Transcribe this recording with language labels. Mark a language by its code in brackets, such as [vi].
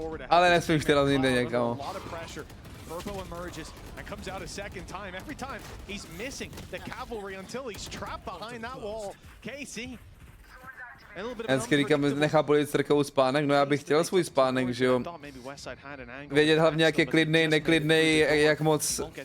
[cs] Ale nesmíš teda někde někam. [en] Purpo emerges and comes out a second time. Every time he's missing the cavalry until he's trapped behind that wall. KC. [cs] Hezky říkám, nechápu lidi strkou spánek, no já bych chtěl svůj spánek, že jo. Vědět hlavně jak je klidnej, neklidnej, jak moc...